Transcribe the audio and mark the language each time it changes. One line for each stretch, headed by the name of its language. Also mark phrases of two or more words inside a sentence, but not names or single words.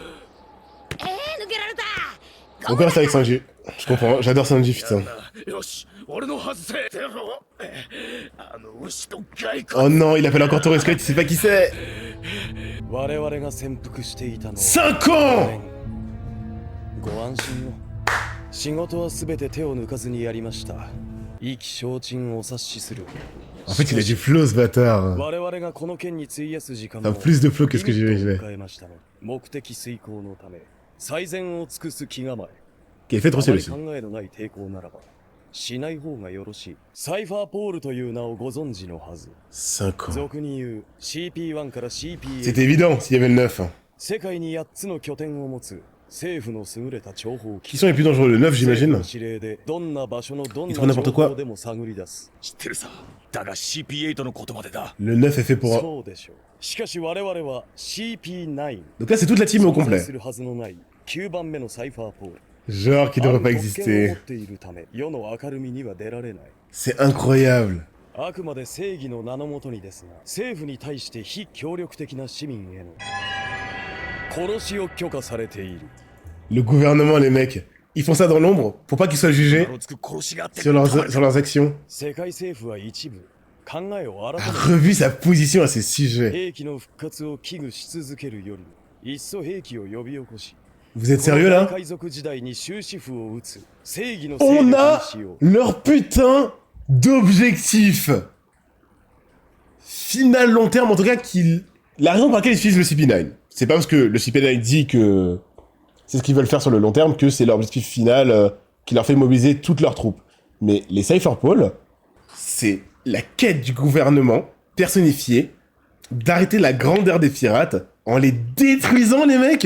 French: On peut rester avec Sanji. Je comprends, j'adore Sanji, putain. Oh non, il appelle encore Torres Knight, il sait pas qui c'est. 5 ans!
Japanese: ご安心を。仕事はすべて手を抜かずにやりました。意気消沈をお察しする。
French: En fait, il a du flow, ce bâtard. Enfin, plus de flow que ce que j'imaginais. qui a fait trop
Japanese: あ
French: stylé
Japanese: まり
French: aussi.
Japanese: 考えのない抵抗ならばしない方がよろしい。サイファーポールという名をご存知のはず。
French: 5 ans.
Japanese: 俗に言う CP1 から CP8。
French: C'était évident s'il y avait le 9.
Japanese: 世界に8つの拠点を持つ政府の優れた諜報
French: Qui
Japanese: 機
French: sont les plus dangereux? Le 9,
Japanese: 政府
French: j'imagine.
Japanese: の指令でどんな場所のどんな
French: Ils font n'importe
Japanese: 情
French: quoi.
Japanese: 報でも探り出す。知ってるさ。だが CP8 のことまでだ。
French: Le 9 est fait pour...
Japanese: そうでしょう。しかし我々は CP9。
French: Donc là, c'est toute la team au
Japanese: 存在
French: complet.
Japanese: するはずのない9番目のサイファーポール。
French: Genre qui
Japanese: あ
French: devrait
Japanese: る
French: pas
Japanese: 特権を持っ
French: exister.
Japanese: ているため世の明るみには出られない。
French: C'est incroyable.
Japanese: あくまで正義の名のもとにですが、政府に対して非協力的な市民への殺しを許可されている。
French: Le gouvernement, les mecs, ils font ça dans l'ombre pour pas qu'ils soient jugés
Japanese: ろつく殺しがあって
French: sur leurs actions.
Japanese: 世界政府は一部考えを改
French: A
Japanese: め
French: revu sa position à ces sujets.
Japanese: 兵器の復活を危惧し続けるよりもいっそ兵器を呼び起こし、
French: Vous êtes sérieux là?
Japanese: 海賊時代に終止符を打つ正義の
French: On
Japanese: 勢力
French: a
Japanese: にしよう。
French: leur putain d'objectif final long terme, en tout cas, qu'ils... La raison pour laquelle ils utilisent le CP9, c'est pas parce que le CP9 dit que c'est ce qu'ils veulent faire sur le long terme que c'est leur objectif final qui leur fait mobiliser toutes leurs troupes. Mais les Cypherpol, c'est la quête du gouvernement personnifiée d'arrêter la grandeur des pirates en les détruisant, les mecs.